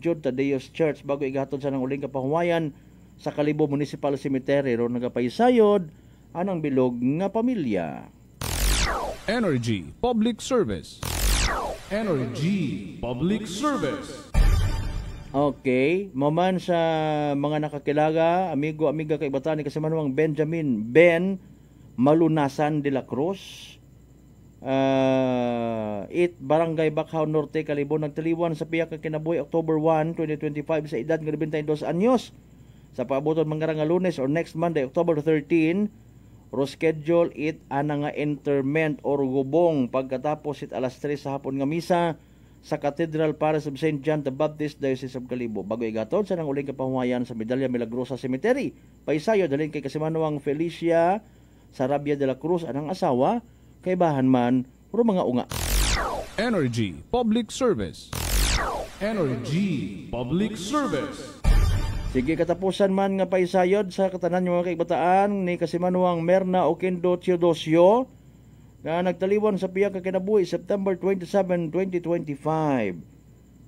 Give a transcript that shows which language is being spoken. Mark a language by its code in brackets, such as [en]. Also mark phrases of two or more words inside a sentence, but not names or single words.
[akl] Jude Tadeos Church bago igahatod sa nang uling kapahuwayan sa Kalibo Municipal Cemetery ro nagapaysayod anang bilog nga pamilya. Energy Public Service. Energy Public Service. Okay, maman sa mga nakakilaga, amigo-amiga kay Batan ni Kasimanwang Benjamin Ben Malunasan de la Cruz. Barangay Bacau Norte, Kalibo, nagtaliwan sa piyak nga kinabuhi October 1, 2025 sa edad nga 92 anyos. Sa paaboton mga Lunes or [en] next Monday, [akl] October 13, reschedule it ana nga interment or gubong pagkatapos it alas 3 sa hapon nga misa sa Cathedral Parish of St. John the Baptist, Diocese of Kalibo. Bago igatod sa nang uling kapahuwayan sa Medalla Milagrosa Cemetery. Paisayo dalhin kay Kasimanwang Felicia Sarabia de la Cruz anang asawa kay bahan man puro mga unga. Energy Public Service. Energy Public Service. Sige katapusan man nga paisayod sa katanan yung mga kaibataan ni Kasimanwang Merna Oquendo Teodosio na nagtaliwan sa piyak kinabuhi September 27, 2025.